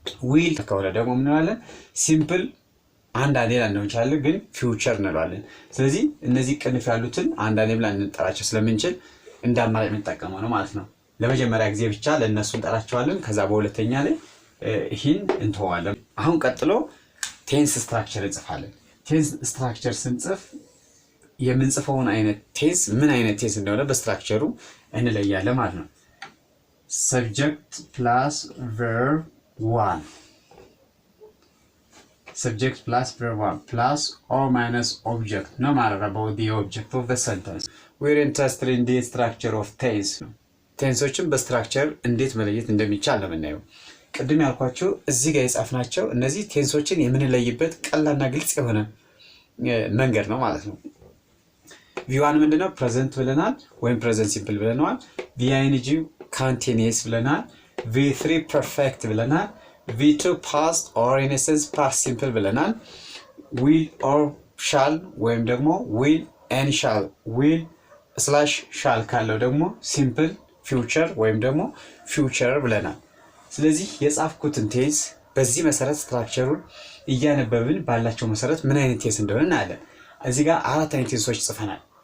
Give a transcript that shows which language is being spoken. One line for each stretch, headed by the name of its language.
Amharic: ዊል ከሆነ ደግሞ እንለዋለን ሲምፕል አንዳንዴ ላንለው እንችላለን፣ ግን ፊውቸር እንለዋለን። ስለዚህ እነዚህ ቅንፍ ያሉትን አንዳንዴ ብለን እንጠራቸው ስለምንችል እንዳማራጭ የምንጠቀመው ነው ማለት ነው። ለመጀመሪያ ጊዜ ብቻ ለነሱ እንጠራቸዋለን። ከዛ በሁለተኛ ላይ ይህን እንተዋለን። አሁን ቀጥሎ ቴንስ ስትራክቸር እንጽፋለን። ቴንስ ስትራክቸር ስንጽፍ የምንጽፈውን አይነት ቴንስ ምን አይነት ቴንስ እንደሆነ በስትራክቸሩ እንለያለን ማለት ነው።
English: subject plus verb 1 subject plus verb 1 plus or minus object no matter about the object of the sentence. we're interested in the structure of tense.
Amharic: ቴንሶችን በስትራክቸር እንዴት መለየት እንደሚቻል ነው የምናየው። ቅድም ያልኳችሁ እዚህ ጋር የጻፍናቸው እነዚህ ቴንሶችን የምንለይበት ቀላልና ግልጽ የሆነ መንገድ ነው ማለት ነው። v1 ምንድነው? ፕሬዘንት ብለናል ወይም ፕሬዘንት ሲምፕል ብለናል።
English: v-ing continuous
Amharic: ብለናል።
English: v3 perfect
Amharic: ብለናል።
English: v2 past or in essence past simple
Amharic: ብለናል።
English: will or shall
Amharic: ወይም ደግሞ
English: will and shall will / shall
Amharic: ካለው ደግሞ
English: simple future
Amharic: ወይም ደግሞ future ብለናል። ስለዚህ የጻፍኩትን ቴንስ በዚህ መሰረት ስትራክቸሩን እያነበብን ባላቸው መሰረት ምን አይነት ቴንስ እንደሆነ እናያለን። እዚህ ጋር 4 አይነት ቴንሶች ጽፈናል።